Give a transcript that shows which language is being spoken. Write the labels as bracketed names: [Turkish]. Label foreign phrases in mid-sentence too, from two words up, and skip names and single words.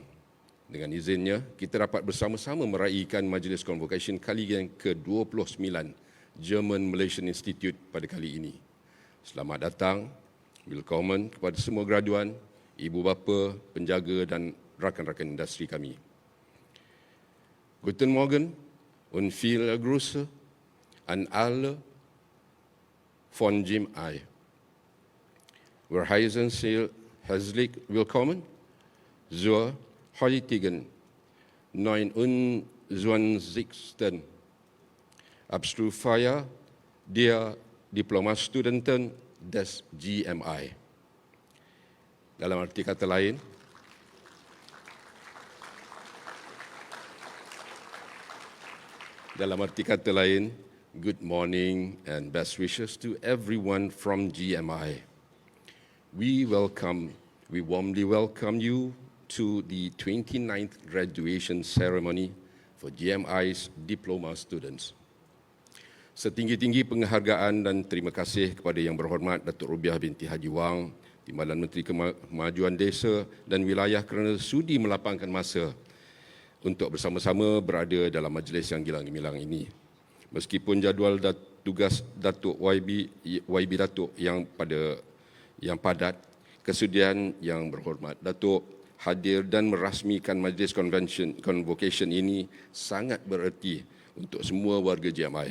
[Malay] Dengan izinnya, kita dapat bersama-sama meraihkan Majlis Convocation kali yang ke-29 German Malaysian Institute pada kali ini. Selamat datang, willkommen kepada semua graduan, ibu bapa, penjaga dan rakan-rakan industri kami. [German] Guten Morgen und viele Grüße an alle von GMI. Wir heißen Sie herzlich willkommen zur heutigen 29. Abschlussfeier der Diplomastudenten des GMI. [Malay] Dalam arti kata lain, [English] good morning and best wishes to everyone from GMI. We warmly welcome you to the 29th graduation ceremony for GMI's diploma students. [Malay] Setinggi-tinggi penghargaan dan terima kasih kepada Yang Berhormat Datuk Rubiah binti Haji Wang, Timbalan Menteri Kemajuan Desa dan Wilayah kerana sudi melapangkan masa untuk bersama-sama berada dalam majlis yang gilang gemilang ini. Meskipun jadual tugas Datuk YB Datuk yang padat, kesudian Yang Berhormat Datuk hadir dan merasmikan majlis convocation ini sangat bererti untuk semua warga GMI.